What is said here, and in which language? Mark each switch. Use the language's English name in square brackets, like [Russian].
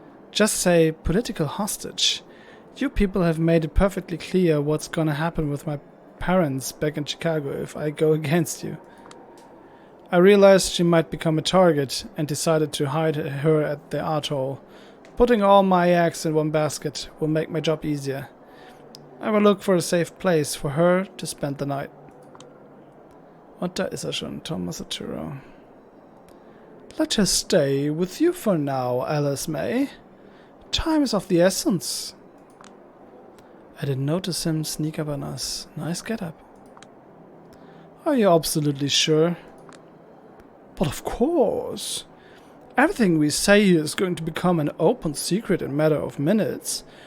[English] Just say political hostage. You people have made it perfectly clear what's gonna happen with my parents back in Chicago if I go against you. I realized she might become a target and decided to hide her at the atoll. Putting all my eggs in one basket will make my job easier. I will look for a safe place for her to spend the night. [German] Und da ist er schon, Thomas Arturo. [English] Let her stay with you for now, Alice May. Time is of the essence. I didn't notice him sneak up on us. Nice get-up. Are you absolutely sure? But of course. Everything we say here is going to become an open secret in a matter of minutes.